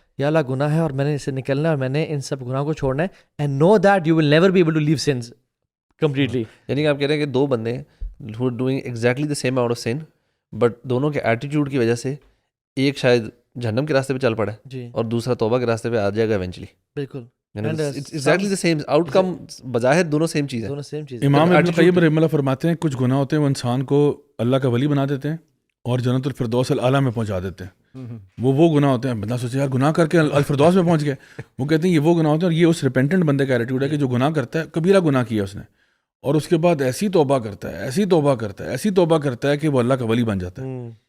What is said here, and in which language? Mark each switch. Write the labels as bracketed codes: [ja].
[ur] یا اللہ گناہ ہے اور میں نے اس سے نکلنا ہے اور میں نے ان سب گناہوں کو چھوڑنا ہے, [en] And know that you will never be able to leave sins completely. [ur] یعنی کہ آپ کہہ رہے ہیں کہ دو بندے [en] who are doing exactly the same amount of sin, [ur] but دونوں کے ایٹیٹیوڈ کی وجہ سے ایک شاید جہنم کے راستے پہ چل پڑے جی, اور دوسرا توبہ کے راستے پہ آ جائے گا ایونچولی. بالکل [en] exactly the same outcome, [ur] بظاہر دونوں سیم چیز ہے, دونوں سیم چیز. امام ابن قیم رحمہ اللہ فرماتے ہیں کچھ گناہ ہوتے ہیں وہ انسان کو اللہ کا ولی بنا دیتے ہیں اور جنت الفردوس الاعلیٰ میں پہنچا دیتے ہیں. وہ گناہ ہوتے ہیں, بندہ سوچے یار گناہ کر کے الفردوس میں پہنچ گئے, وہ کہتے ہیں یہ وہ گناہ ہوتے ہیں, اور یہ اس ریپینٹنٹ بندے کا ایٹیٹیوڈ ہے کہ جو گناہ کرتا ہے, کبیرہ گناہ کیا اس نے, اور اس کے بعد ایسی توبہ کرتا ہے, ایسی توبہ کرتا ہے, ایسی توبہ کرتا ہے کہ وہ اللہ کا ولی بن جاتا ہے.